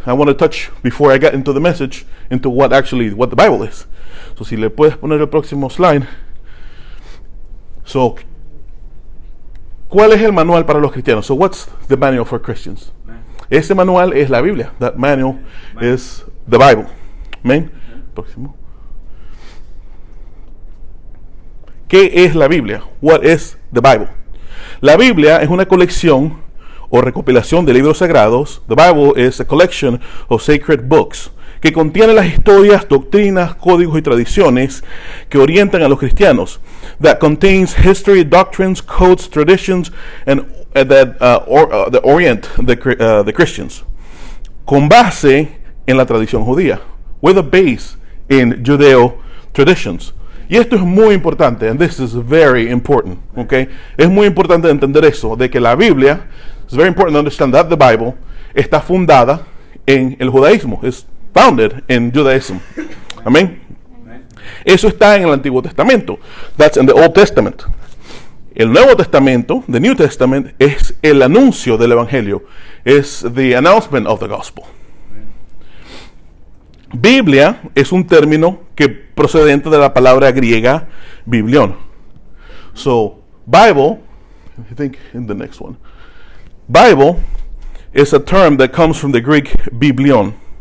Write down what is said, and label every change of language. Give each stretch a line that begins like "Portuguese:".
English: I want to touch, before I get into the message, into what the Bible is.
Spanish: So si le puedes poner el próximo slide. So, ¿cuál es el manual para los cristianos?
English: So what's the manual for Christians?
Spanish: Ese manual es la Biblia.
English: That manual is the Bible.
Spanish: Amén. Próximo. ¿Qué es la Biblia?
English: What is the Bible?
Spanish: La Biblia es una colección o recopilación de libros sagrados.
English: The Bible is a collection of sacred books
Spanish: que contiene las historias, doctrinas, códigos y tradiciones que orientan a los cristianos.
English: That contains history, doctrines, codes, traditions, and that orient the Christians.
Spanish: Con base en la tradición judía.
English: With a base in Judeo traditions.
Spanish: Y esto es muy importante,
English: and this is very important, okay?
Spanish: Es muy importante entender eso, de que la Biblia,
English: it's very important to understand that the Bible
Spanish: está fundada en el judaísmo.
English: It's founded in Judaism. Amén.
Spanish: Eso está en el Antiguo Testamento.
English: That's in the Old Testament.
Spanish: El Nuevo Testamento,
English: the New Testament,
Spanish: es el anuncio del Evangelio.
English: Es the announcement of the gospel.
Spanish: Biblia es un término que procedente de la palabra griega biblion.
English: So, Bible, I think in the next one, Bible is a term that comes from the Greek biblion.